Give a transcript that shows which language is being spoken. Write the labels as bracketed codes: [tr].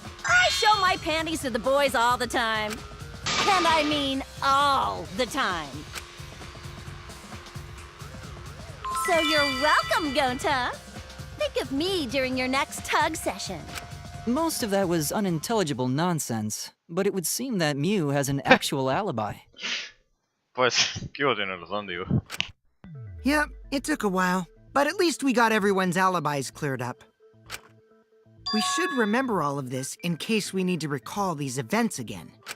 [en] I show my panties to the boys all the time. And I mean all the time. So you're welcome, Gonta. Think of me during your next tug session. Most of that was unintelligible nonsense, but it would seem that Mew has an actual alibi. [es] Pues, ¿qué tiene razón, digo? [en] Yep, it took a while, but at least we got everyone's alibis cleared up. We should remember all of this in case we need to recall these events again.